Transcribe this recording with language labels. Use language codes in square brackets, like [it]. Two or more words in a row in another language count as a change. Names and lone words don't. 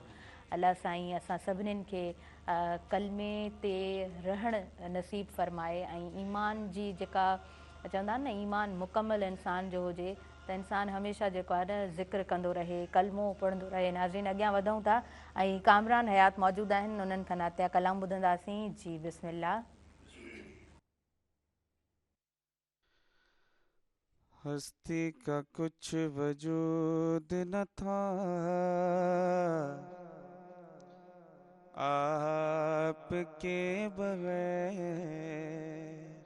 [sd] अल्लाह साईं असां सभिनीनि खे कलमे ते रहणु नसीब फ़रमाए ऐं ईमान जी जेका चवंदा आहिनि न ईमान मुकमल इंसान जो हुजे त त इंसानु हमेशह जेको आहे न ज़िक्र कंदो रहे, कलमो पढ़ंदो रहे। नाज़रीन, अॻियां वधूं था ऐं कामरान हयात मौजूदु आहिनि, उन्हनि खां नातिया कलाम ॿुधंदासीं। जी बिस्मिल्लाह। [ur] ہستی کا کچھ وجود نہ تھا، آپ کے بغیر.